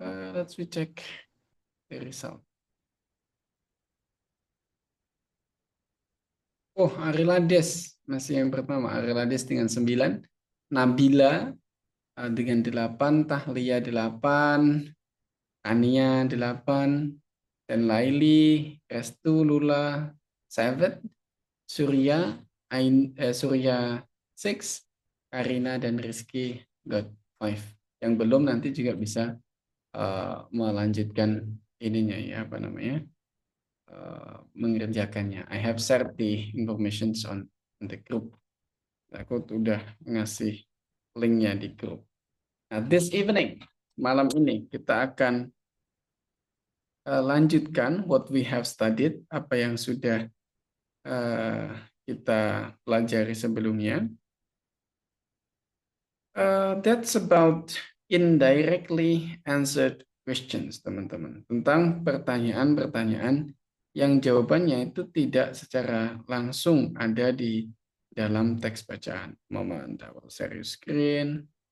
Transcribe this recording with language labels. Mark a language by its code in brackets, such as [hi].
[en] Let's we check the result. [id] Oh, Arilades masih yang pertama. Arilades dengan 9. Nabila dengan 8, Tahlia 8, Ania 8, dan Laili, Restu, Lula 7, Surya, Surya 6, Karina dan Rizky got 5. Yang belum nanti juga bisa melanjutkan ininya ya apa namanya mengerjakannya. [en] I have shared the information on the group. [id] Aku udah ngasih linknya di grup. Nah, [en] this evening, [id] malam ini kita akan lanjutkan [en] what we have studied, [id] apa yang sudah kita pelajari sebelumnya. [en] That's about indirectly answered questions, teman-teman. [id] Tentang pertanyaan-pertanyaan yang jawabannya itu tidak secara langsung ada di dalam teks bacaan. [en] Moment, I will share your screen.